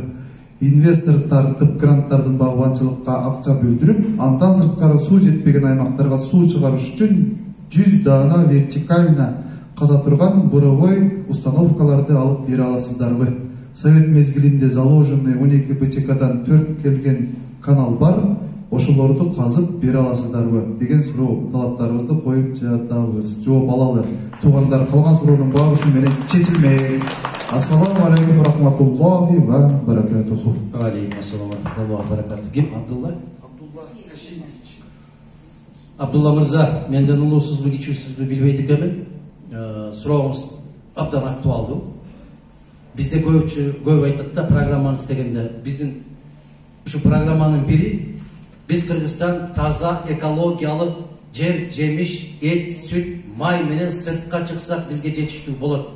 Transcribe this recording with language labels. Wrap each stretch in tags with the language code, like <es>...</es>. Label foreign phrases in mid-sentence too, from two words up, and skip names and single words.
<ky>Инвестор тартып гранттардын багбанчылыкка акча бөлдүрүп, андан сырткары суу жетпеген аймактарга суу чыгарыш үчүн 100 дана вертикально каза турган</ky> <ru>буровой установкаларды</ru> <ky>алып бере аласыздарбы? Совет мезгилинде заложенный 12 БЧКдан 4 келген канал бар, ошолорду казып бере аласыздарбы деген суроо талаптарыбызды коюп жатабыз. Жооп алалы. Туугандар, калган суроонун баары ушун менен чечилмек.</ky> <ar>السلام عليكم رحمة الله وبركاته. عليكم السلام وبركاته.</ar> <ky>Ким? Абдулла? Абдулла Ташиевич. Абдулла мырза, менден улуусузбу, кичүүсүзбү билбейт экенмин. Сурооңуз абдан актуалдуу. Бизде көп айтат да программаны истегенде. Биздин ушу программанын бири биз Кыргызстан таза экологиялык жер, жемиш, эт, сүт, май менен сыртка чыксак бизге жетиштүү болот.</ky>